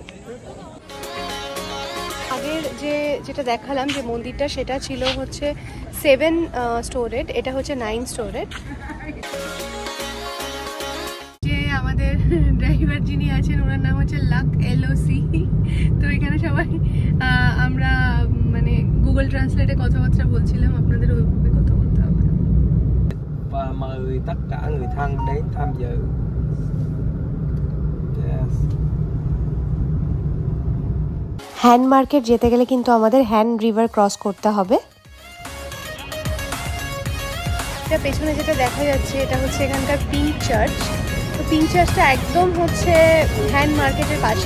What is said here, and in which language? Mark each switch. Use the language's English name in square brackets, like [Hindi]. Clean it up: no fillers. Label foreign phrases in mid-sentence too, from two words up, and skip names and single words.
[Bangla] আগের যেটা দেখালাম যে মন্দিরটা, সেটা ছিল হচ্ছে 7 স্টোরেড, এটা হচ্ছে 9 স্টোরেড। যে আমাদের ড্রাইভার যিনি আছেন, ওনার নাম হচ্ছে লাক LOC। তো এখানে সবাই আমরা মানে গুগল ট্রান্সলেটে কথাবার্তা বলছিলাম, আপনাদের ওইভাবে কথা বলতে হবে। [Vietnamese] Và mời tất cả người thân đến tham dự. [English] Yes. [Bangla] হ্যান্ড মার্কেট যেতে গেলে কিন্তু আমাদের হ্যান্ড রিভার ক্রস করতে হবে। এটা পেছনে যেটা দেখা যাচ্ছে, এটা হচ্ছে এখানকার পিঙ্ক চার্চ। তো পিঙ্ক চার্চটা একদম হচ্ছে হ্যান্ড মার্কেটের পাশে।